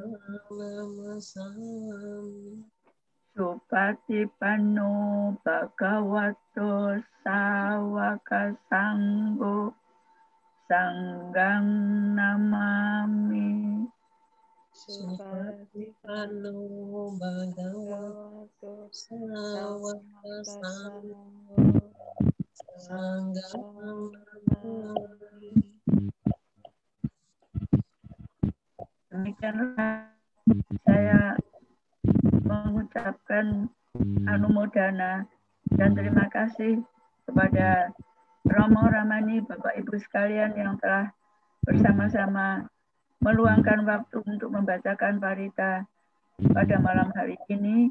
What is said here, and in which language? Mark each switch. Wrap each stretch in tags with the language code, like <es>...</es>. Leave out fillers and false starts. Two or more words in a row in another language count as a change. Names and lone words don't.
<pi>Supatipanno bhagavato sawaka sanggo sanggang namami. Supatipanno bhagavato sawaka sanggo sanggang namami.</pi> <id>Demikianlah saya mengucapkan anumodana dan terima kasih kepada Romo Ramani, Bapak Ibu sekalian yang telah bersama-sama meluangkan waktu untuk membacakan parita pada malam hari ini.</id>